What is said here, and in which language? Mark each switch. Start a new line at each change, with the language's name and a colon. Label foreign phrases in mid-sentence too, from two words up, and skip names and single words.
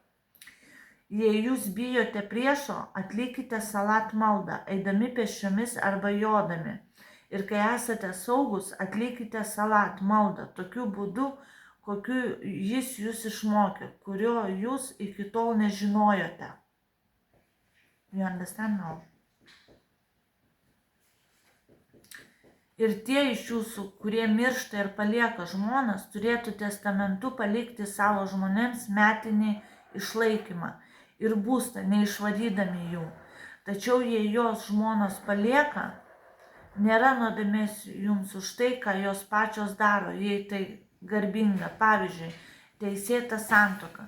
Lithuanian: Jei jūs bijote priešo, atlikite salat maldą, eidami pėsčiomis arba jodami. Ir kai esate saugus, atlikite salat maldą, tokiu būdu, kokiu jis jūs išmokė, kurio jūs iki tol nežinojote.
English: You understand now?
Lithuanian: Ir tie iš jūsų, kurie miršta ir palieka žmonas, turėtų testamentu palikti savo žmonėms metinį išlaikymą ir būstą, neišvarydami jų. Tačiau jei jos žmonos palieka, nėra nuodėmės jums už tai, ką jos pačios daro, jei tai garbinga, pavyzdžiui, teisėta santuoka.